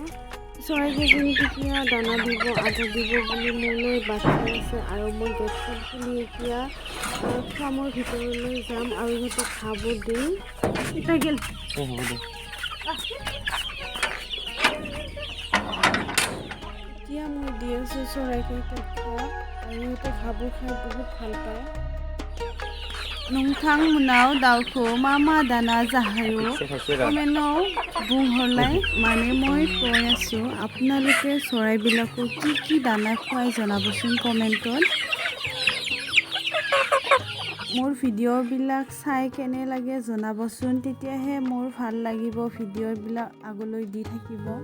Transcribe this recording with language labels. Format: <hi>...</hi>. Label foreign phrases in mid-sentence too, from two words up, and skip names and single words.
<as>চৰাইকেইজনী কেতিয়া দানা দিব, আধা দিব বুলি মোলৈ বাট চাই আছে আৰু মই গেটখন খুলি এতিয়া ফাৰ্মৰ ভিতৰলৈ যাম আৰু সিহঁতক ঘাঁহবোৰ দিম। এতিয়া মই দি আছোঁ চৰাইকেইটাক ঘাঁহ আৰু সিহঁতে ঘাঁহবোৰ খাই বহুত ভাল পায়।</as> <brx>नोंथांमोनाव दाउखौ मा दाना जाहोयो कमेन्टआव बुंहरलाय।</brx> <as>মই কৈ আছোঁ আপোনালোকে চৰাইবিলাকক কি দানা খুৱাই জনাবচোন কমেণ্টত। মোৰ ভিডিঅ'বিলাক চাই কেনে লাগে জনাবচোন, তেতিয়াহে মোৰ ভাল লাগিব ভিডিঅ'বিলাক আগলৈ দি থাকিব।</as>